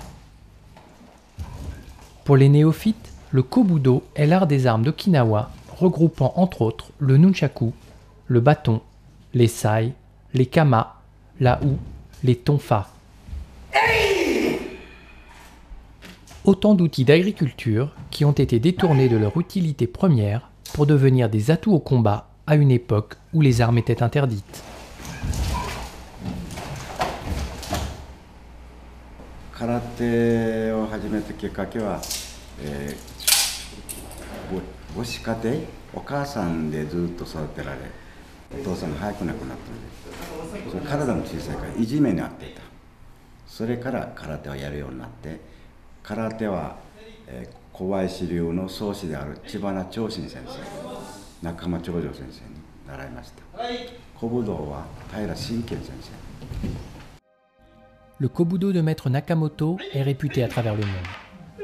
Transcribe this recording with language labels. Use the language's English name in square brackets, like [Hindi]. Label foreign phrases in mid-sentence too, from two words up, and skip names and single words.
[French] Pour les néophytes, le Kobudo est l'art des armes d'Okinawa, regroupant entre autres le nunchaku, le bâton, les sai, les kama, la houe, les tonfa. Autant d'outils d'agriculture qui ont été détournés de leur utilité première pour devenir des atouts au combat à une époque où les armes étaient interdites. [Japanese] Karaté を始めたきっかけは、母子家庭、お母さんでずっと育てられ、お父さんが早く亡くなったので、それ体も小さいからいじめにあっていた。それから空手をやるようになって、空手は、小林流の創始である知花長信先生、中間長城先生に習いました。小武道は平真剣先生。 [French] Le Kobudo de Maître Nakamoto est réputé à travers le monde.